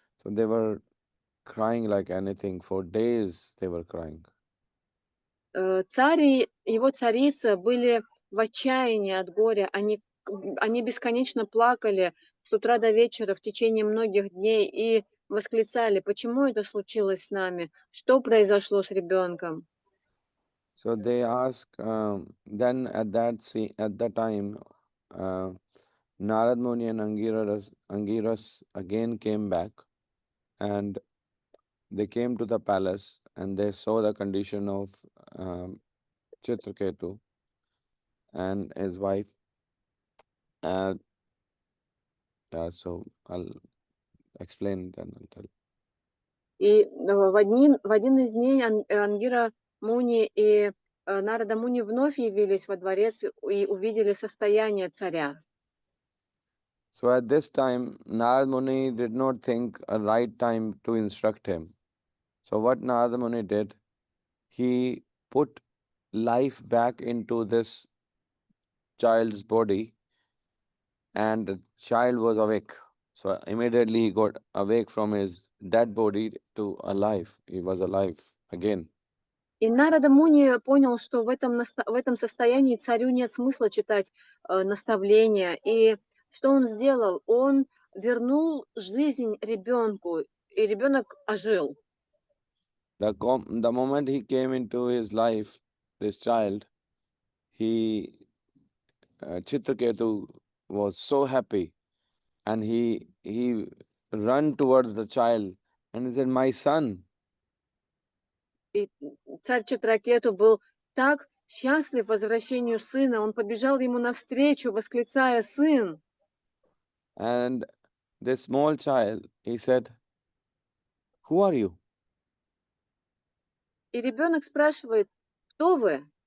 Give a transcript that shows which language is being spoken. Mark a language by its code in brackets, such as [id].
[en] So they were crying like anything. For days they were crying. [ru] Царь и его царица были в отчаянии от горя. Они бесконечно плакали с утра до вечера в течение многих дней и восклицали: почему это случилось с нами? Что произошло с ребенком? [en] So they asked, then at that time, uh, Narad Muni and Angiras again came back and they came to the palace and they saw the condition of um, Chitraketu and his wife. And so I'll explain then I'll tell. [ru] И в один из дней Ангира Муни и Нарада Муни вновь явились во дворец и увидели состояние царя. [en] So at this time, Narad Muni did not think a right time to instruct him. So what Narad Muni did, he put life back into this child's body, and the child was awake. So immediately he got awake from his dead body to alive. He was alive again. [ru] И Нарада Муни понял, что в этом состоянии царю нет смысла читать наставления. И что он сделал? Он вернул жизнь ребенку, и ребенок ожил. [en] The moment he came into his life, this child, he Chitraketu was so happy, and he ran towards the child and he said, "My son." [ru] И царь Читракету был так счастлив возвращению сына, он побежал ему навстречу, восклицая: «Сын!» [en] And this small child, he said, "Who are you?" [ru] И ребенок спрашивает: «Кто вы?»